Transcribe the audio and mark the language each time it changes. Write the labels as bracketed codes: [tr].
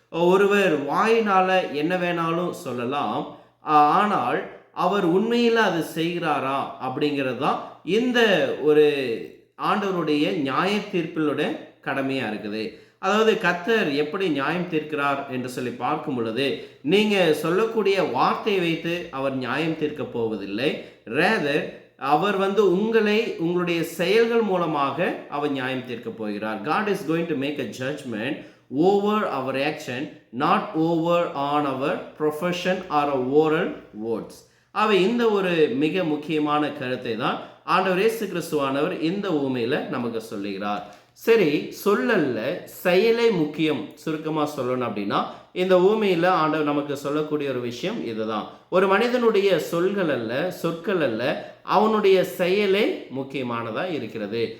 [ta] ஒருவர் வாயினால என்ன வேணாலும் சொல்லலாம், ஆனால் அவர் உண்மையில் அது செய்கிறாரா அப்படிங்கிறது தான் இந்த ஒரு ஆண்டவருடைய நியாய தீர்ப்பிலுடைய கடமையாக இருக்குது. அதாவது கர்த்தர் எப்படி நியாயம் தீர்க்கிறார் என்று சொல்லி பார்க்கும் பொழுது, நீங்கள் சொல்லக்கூடிய வார்த்தையை வைத்து அவர் நியாயம் தீர்க்க போவதில்லை. ரேதர் அவர் உங்களை உங்களுடைய செயல்கள் மூலமாக அவர் நியாயம் தீர்க்க போகிறார். [en] God is going to make a judgment over our action, not over on our profession or oral words. [ta] அவை இந்த ஒரு மிக முக்கியமான கருத்தை தான் ஆண்டவர் இயேசு கிறிஸ்துவானவர் இந்த ஊமையில நமக்கு சொல்லுகிறார். சரி, சொல்லல்ல செயலே முக்கியம். சுருக்கமா சொல்லணும் அப்படின்னா இந்த ஊமையில ஆண்டவர் நமக்கு சொல்லக்கூடிய ஒரு விஷயம் இதுதான். ஒரு மனிதனுடைய சொல்கள் அல்ல, சொற்கள் அல்ல, அவனுடைய செயலே முக்கியமானதா இருக்கிறது.